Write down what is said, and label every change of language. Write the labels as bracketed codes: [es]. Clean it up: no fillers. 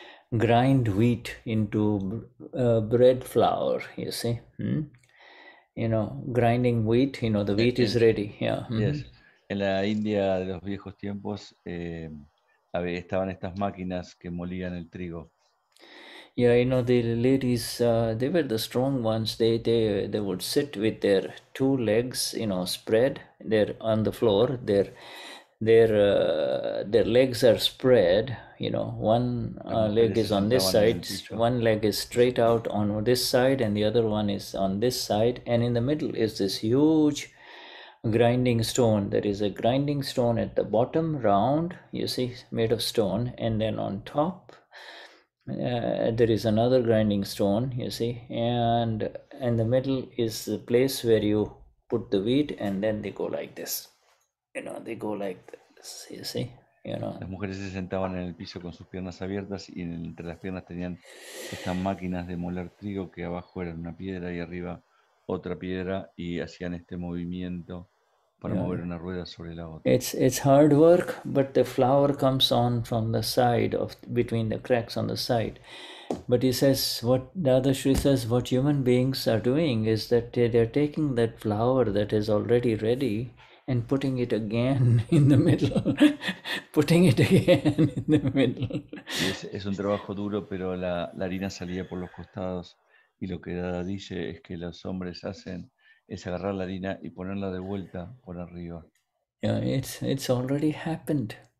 [en] grind wheat into bread flour, you see. You know, grinding wheat, you know, the wheat is ready. Yeah. Yes. [es] En la India de los viejos tiempos estaban estas máquinas que molían el trigo. [en] Yeah, you know, the ladies, they were the strong ones. They would sit with their two legs, you know, spread. They're on the floor. Their legs are spread. You know, one leg is on this side, one leg is straight out on this side, and the other one is on this side. And in the middle is this huge grinding stone. There is a grinding stone at the bottom, round, you see, made of stone, and then on top there is another grinding stone, you see, and in the middle is the place where you put the wheat, and then they go like this, you know, they go like this, you see, you know. [es] Las mujeres se sentaban en el piso con sus piernas abiertas y entre las piernas tenían estas máquinas de moler trigo que abajo era una piedra y arriba otra piedra y hacían este movimiento para mover una rueda sobre la otra. [en] It's hard work, but the flour comes on from the side of between the cracks on the side. But he says, what Dadashri says, what human beings are doing is that they're taking that flour that is already ready and putting it again in the middle, putting it again in the middle. [es] Es un trabajo duro, pero la harina salía por los costados y lo que Dada dice es que los hombres hacen es agarrar la harina y ponerla de vuelta por arriba. [en] Yeah, it's already happened.